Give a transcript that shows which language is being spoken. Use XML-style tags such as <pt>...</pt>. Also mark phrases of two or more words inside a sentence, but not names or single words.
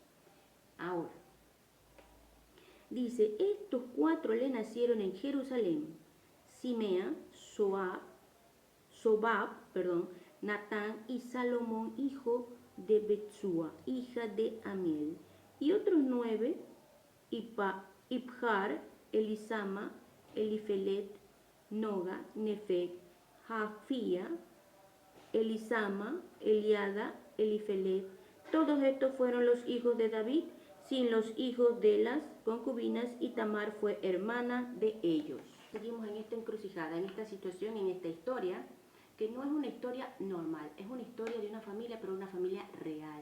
<es>Ahora, dice, estos 4 le nacieron en Jerusalén: Simea, Sobab, Natán y Salomón, hijo de Betsúa, hija de Amiel, y otros 9, Ibjar, Elisama, Elifelet, Noga, Nefeg, Jafía, Elisama, Eliada, Elifelet. Todos estos fueron los hijos de David, sin los hijos de las concubinas, y Tamar fue hermana de ellos. Seguimos en esta encrucijada, en esta situación, en esta historia, que no es una historia normal, es una historia de una familia, pero una familia real.</es>